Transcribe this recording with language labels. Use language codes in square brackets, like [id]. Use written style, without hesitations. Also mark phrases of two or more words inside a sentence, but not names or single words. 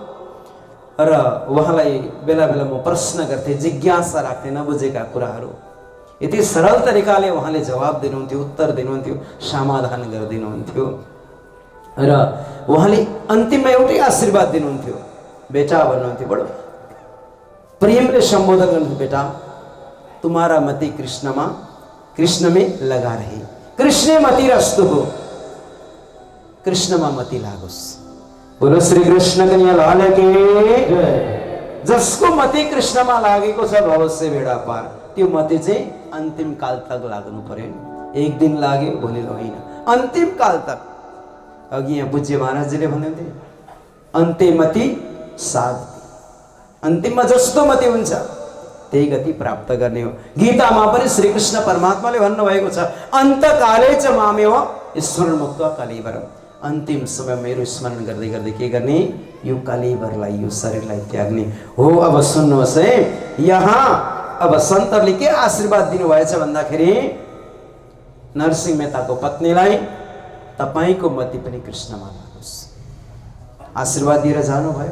[ne] र उहाँलाई बेला बेला म प्रश्न गर्थेँ, जिज्ञासा राख्थेँ, नबुझेका कुराहरू यति सरल तरिकाले उहाँले जवाब दिनुहुन्थ्यो, उत्तर दिनुहुन्थ्यो, समाधान गरिदिनुहुन्थ्यो। र उहाँले अन्तिममा एउटै आशीर्वाद दिनुहुन्थ्यो, बेटा भन्नुहुन्थ्यो, बडो प्रेमले सम्बोधन गर्नुहुन्थ्यो, बेटा [hi] तुम्हारा मति [ne] कृष्णमा, [hi] कृष्ण में लगा रहे, [sa] कृष्ण मति रस्तु [ne] हो, कृष्णमा मति लागोस्। [hi] बोलो श्री कृष्ण कन्हैया लाल की जय। [ne] जसको मति कृष्णमा लागेको छ [hi] भवस्य बेडा पार, [ne] त्यो मति चाहिँ अन्तिम काल तक लाग्नु पर्यो। एक दिन लाग्यो भोलि होइन, अन्तिम काल तक। अघि यहाँ पूज्य महाराजजीले भन्नुहुन्थ्यो, [sa] अन्ते मति साधति, [ne] अन्तिममा जस्तो मति हुन्छ त्यही गति प्राप्त गर्ने हो। गीतामा पनि श्री कृष्ण परमात्माले भन्नुभएको छ, [sa] अन्तकाले च मामेव स्मरण मुक्त्वा कलेवरम। [ne] अन्तिम समय मेरो स्मरण गर्दै गर्दै के गर्ने? यो कलेवरलाई, यो शरीरलाई त्याग्ने हो। अब सुन्नुहोस् है, यहाँ अब सन्तहरूले के आशीर्वाद दिनुभएछ भन्दाखेरि नरसिंह मेहताको पत्नीलाई, तपाईको मति पनि कृष्णमा लागोस्, आशीर्वाद दिएर जानुभयो।